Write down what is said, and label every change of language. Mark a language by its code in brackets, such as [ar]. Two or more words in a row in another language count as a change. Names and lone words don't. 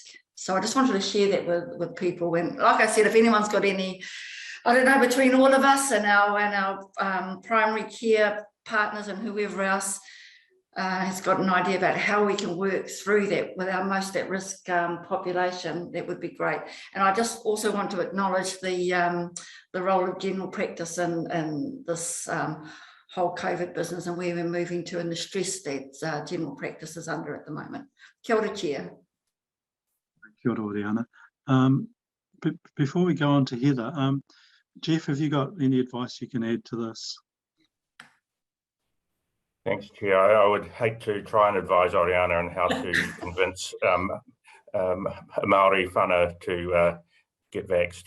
[en] So I just wanted to share that with people. And like I said, if anyone's got any, I don't know, between all of us and our primary care partners and whoever else has got an idea about how we can work through that with our most at risk population, that would be great. And I just also want to acknowledge the role of general practice in this whole COVID business and where we're moving to and the stress that general practice is under at the moment. [mi] Kia ora, Chair. Kia ora, Oriana. [en] Before we go on to Heather, Jeff, have you got any advice you can add to this? Thanks, Chair. I would hate to try and advise Oriana on how to convince [mi] Maori whānau [en] to get vaxxed.